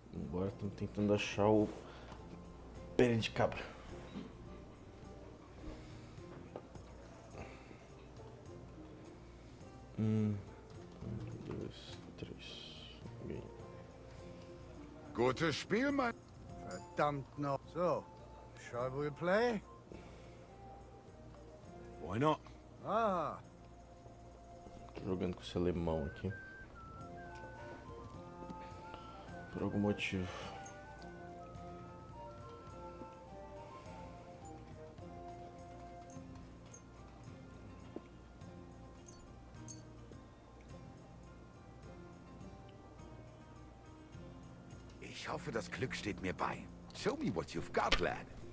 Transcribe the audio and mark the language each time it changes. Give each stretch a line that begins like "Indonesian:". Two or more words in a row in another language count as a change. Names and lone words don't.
Portuguese: Agora estamos tentando achar o pé de cabra. Um, dois, três. Bem.
German: Gutes Spiel, Mann. Verdammt noch.
English: So, shall we play? Why not? Ah,
Portuguese: Tô jogando com esse alemão aqui. Por algum motivo.
German: Ich hoffe, das Glück steht mir bei.
English: Show me what you've got, lad.